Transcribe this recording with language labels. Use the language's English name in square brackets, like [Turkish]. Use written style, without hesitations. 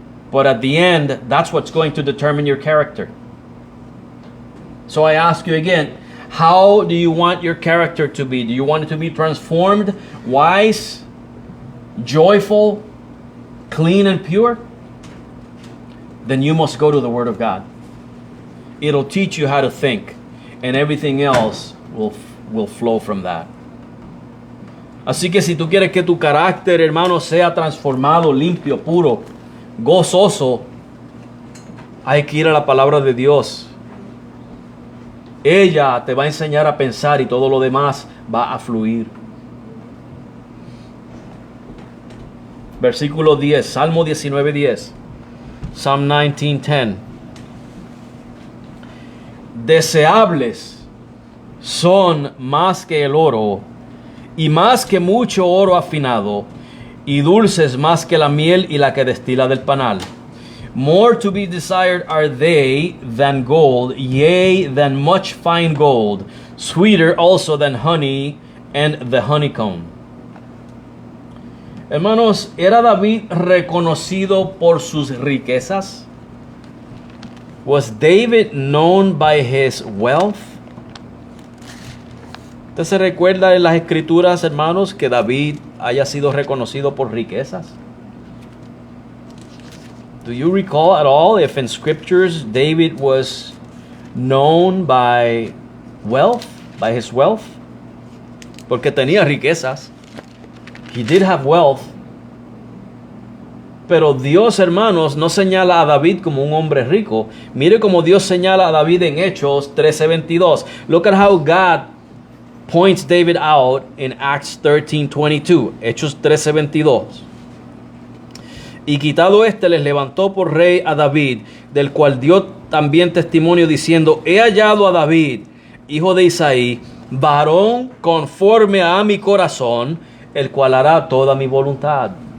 [English] But at the end, that's what's going to determine your character. So I ask you again, how do you want your character to be? Do you want it to be transformed, wise, joyful, clean and pure? Then you must go to the Word of God. It'll teach you how to think, and everything else will flow from that. [Spanish] Así que si tú quieres que tu carácter, hermano, sea transformado, limpio, puro, gozoso, hay que ir a la palabra de Dios. Ella te va a enseñar a pensar y todo lo demás va a fluir. Versículo 10, Salmo 19:10. [English] Psalm 19:10. [Spanish] Deseables son más que el oro, y más que mucho oro afinado, y dulces más que la miel y la que destila del panal. [English] More to be desired are they than gold, yea, than much fine gold, sweeter also than honey and the honeycomb. [Spanish] Hermanos, ¿era David reconocido por sus riquezas? [English] Was David known by his wealth? [Spanish] ¿Usted se recuerda en las escrituras, hermanos, que David haya sido reconocido por riquezas? [English] Do you recall at all if in scriptures David was known by wealth, by his wealth? [Spanish] Porque tenía riquezas. [English] He did have wealth. [Spanish] Pero Dios, hermanos, no señala a David como un hombre rico. Mire cómo Dios señala a David en Hechos 13:22. [English] Look at how God points David out in Acts 13:22. [Spanish] Hechos 13:22. Y quitado éste, les levantó por rey a David, del cual dio también testimonio diciendo: he hallado a David, hijo de Isaí, varón conforme a mi corazón, el cual hará toda mi voluntad.